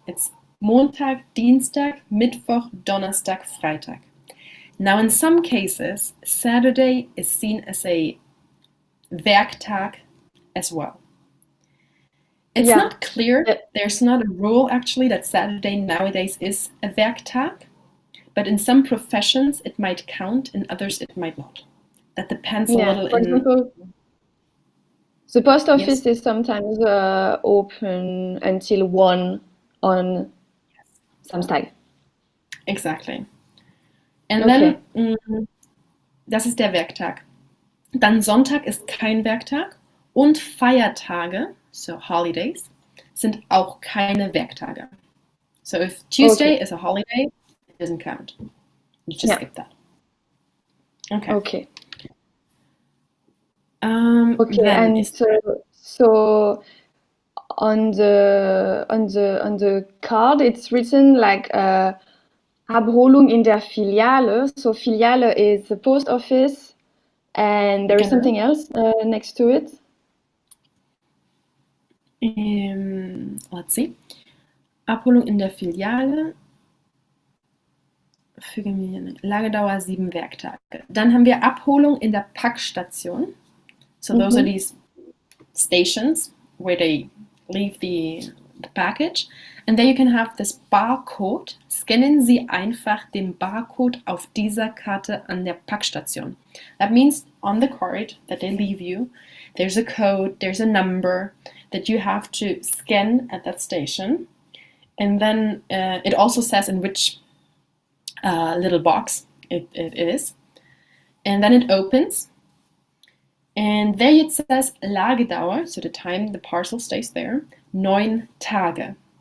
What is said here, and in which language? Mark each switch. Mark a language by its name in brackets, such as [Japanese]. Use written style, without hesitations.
[German] It's Montag, Dienstag, Mittwoch, Donnerstag, Freitag. [English] Now, in some cases, Saturday is seen as a Werktag as well. It's Yeah. not clear. Yeah. There's not a rule actually that Saturday nowadays is a Werktag, but in some professions it might count, in others it might not. That depends a little For in. example, the post office Yes. is sometimes open until 1 on Samstag. Exactly. [German] Und [English] Okay. [German] dann, das ist der Werktag. Dann Sonntag ist kein Werktag und Feiertage, [English] so holidays, [German] sind auch keine Werktage. [English] So if Tuesday is a holiday, it doesn't count. You just skip that. Okay. Okay. Okay, and so on the card it's written like [German] Abholung in der Filiale. [English] So Filiale is the post office, and there is something else next to it. Let's see. [German] Abholung in der Filiale. Füge mir eine Lagedauer 7 Werktage. Dann haben wir Abholung in der Packstation. [English] So those are these stations where they leave the package. And then you can have this barcode. [German] Scannen Sie einfach den Barcode auf dieser Karte an der Packstation. [English] That means on the card that they leave you, there's a code, there's a number that you have to scan at that station. And then it also says in which little box it is. And then it opens. And there it says Lagedauer, so the time the parcel stays there, [German] 9 Tage.